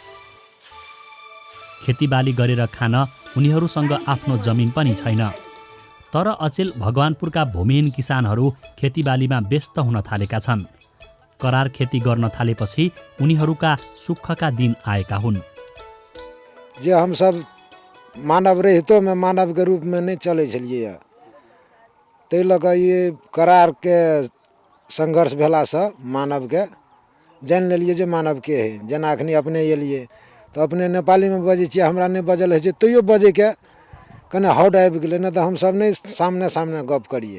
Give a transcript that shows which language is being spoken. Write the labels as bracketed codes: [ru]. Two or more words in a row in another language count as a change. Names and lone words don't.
[ne] खेतीबाली गरेर खान उनीहरूसँग आफ्नो जमिन पनि छैन। तर अचेल भगवानपुरका भूमिहीन किसानहरू खेतीबालीमा व्यस्त हुन थालेका छन्। करार खेती गर्न थालेपछि उनीहरूका सुखका दिन आएका हुन्। [mai] जे हम सब मानव रहितो में मानव के रूप में नहीं चले छलिए, ताहि लऽ कऽ ये करार के संघर्ष भेला से मानव के जान लेलिए जे मानव के है। जेना अखनी अपने एलिए तो अपने नेपाली में बजे छियै, हमरा नहीं बजल है तैयो बजे के कने हौड आबि गेलै, न तो हम सब नहीं सामने सामने गप करिए।